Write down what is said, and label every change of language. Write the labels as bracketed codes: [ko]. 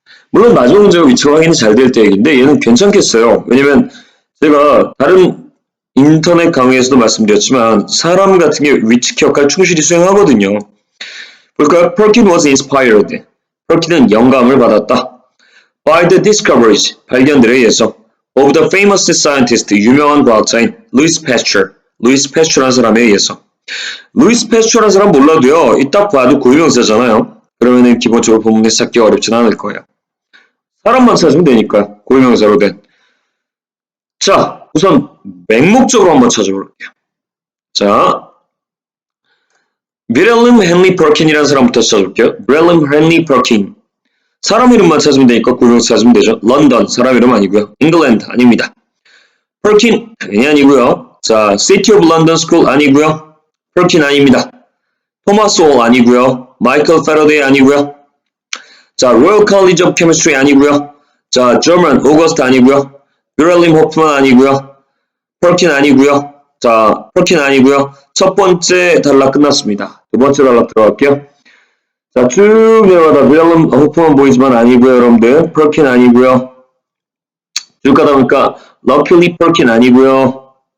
[ko] 물론 마지막 문제가 위치가 확인이 잘 될 때 얘기인데 얘는 괜찮겠어요. 왜냐면 제가 다른 인터넷 강의에서도 말씀드렸지만 사람 같은 게 위치 기억할 충실히 수행하거든요. 볼까요? [en] Perkin was inspired. [ko] Perkin은 영감을 받았다. [en] By the discoveries, [ko] 발견들에 의해서 [en] of the famous scientist, [ko] 유명한 과학자인 [en] Louis Pasteur. [ko] Louis Pasteur라는 사람에 의해서. Louis Pasteur라는 사람 몰라도요. 이 딱 봐도 고유명사잖아요. 그러면은 기본적으로 본문에서 찾기 어렵진 않을 거예요. 사람만 찾으면 되니까 고유명사로 된. 자, 우선 맹목적으로 한번 찾아볼게요. 자, 미렐름 헨리 퍼킨이라는 사람부터 찾아볼게요. 미렐름 헨리 퍼킨. 사람 이름만 찾으면 되니까 고유명사 찾으면 되죠. 런던, 사람 이름 아니고요. 잉글랜드 아닙니다. 퍼킨 당연히 아니고요. 자, City of London School 아니고요. 퍼킨 아닙니다. 토마스 홀 아니고요. 마이클 페러데이 아니고요. 자, Royal College of Chemistry 아니고요. 자, German, August 아니고요. 뮤렐님 호프만 아니고요. 펄킨 아니고요. 자, 펄킨 아니고요. 첫 번째 단락 끝났습니다. 두 번째 단락 들어갈게요. 자, 쭉 내려가다 뮤렐님 호프만 보이지만 아니고요, 여러분들. 펄킨 아니고요. 쭉 가다 보니까 luckily 펄킨 아니고요.